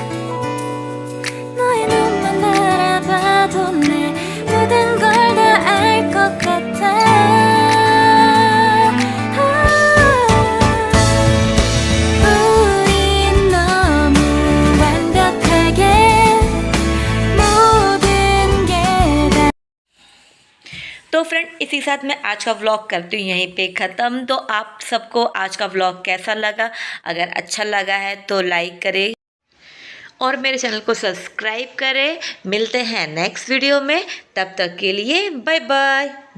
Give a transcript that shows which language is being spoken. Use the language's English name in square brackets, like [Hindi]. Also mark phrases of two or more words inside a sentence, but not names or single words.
[Korean] 너의 눈만 바라봐도 내 모든 걸 다 알 것 같아. 우린 너무 완벽하게 모든 게 다. [Hindi] तो फ्रेंड इसी के साथ मैं आज का व्लॉग करती हूँ यहीं पे ख़त्म। तो आप सबको आज का व्लॉग कैसा लगा? अगर अच्छा लगा है तो लाइक करें, और मेरे चैनल को सब्सक्राइब करें। मिलते हैं [English] next video [Hindi] में, तब तक के लिए [English] bye bye.